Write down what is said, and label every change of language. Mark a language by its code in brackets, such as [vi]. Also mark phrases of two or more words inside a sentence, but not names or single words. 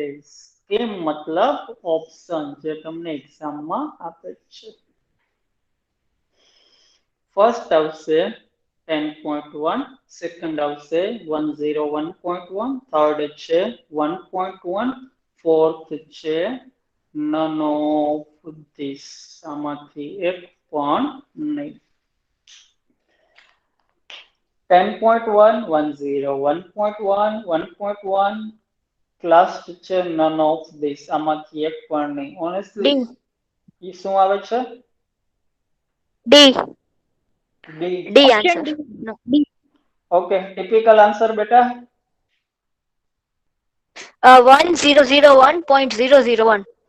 [gu] સ્કીમ મતલબ ઓપ્શન જે તમને એક્ઝામમાં આપે છે. ફર્સ્ટ આવશે 10.1, સેકન્ડ આવશે 101.1, થર્ડ છે 1.1, ફોર્થ છે [en] none of this, [gu] આમાંથી એક પણ નહીં. 10.1, 101.1, 1.1, લાસ્ટ છે [en] none of this, [gu] આમાંથી એક પણ નહીં. ઓનેસ્ટલી ઈ શું આવે છે? ડી ડી. [en] D answer. [gu] ઓકે, [en] typical answer [gu] બેટા? 1001.001.